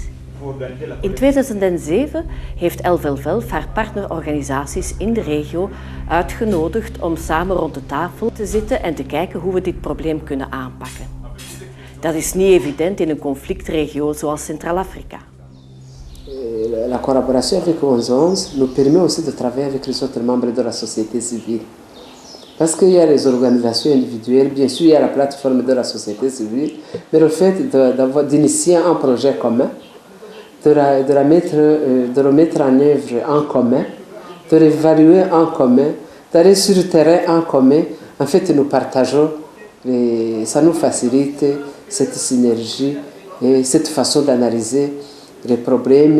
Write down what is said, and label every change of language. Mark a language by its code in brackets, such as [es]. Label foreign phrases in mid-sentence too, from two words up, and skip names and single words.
[nl] In 2007 heeft LVLVELF haar partnerorganisaties in de regio uitgenodigd om samen rond de tafel te zitten en te kijken hoe we dit probleem kunnen aanpakken. Dat is niet evident in een conflictregio zoals Centraal-Afrika. [fr] La collaboration avec 1111 nous permet aussi de travailler avec les autres membres de la société civile. Parce qu'il y a les organisations individuelles, bien sûr il y a la plateforme de la société civile, mais le fait d'initier un projet commun, de le mettre en œuvre en commun, de l'évaluer en commun, d'aller sur le terrain en commun, en fait nous partageons, ça nous facilite cette synergie et cette façon d'analyser les problèmes.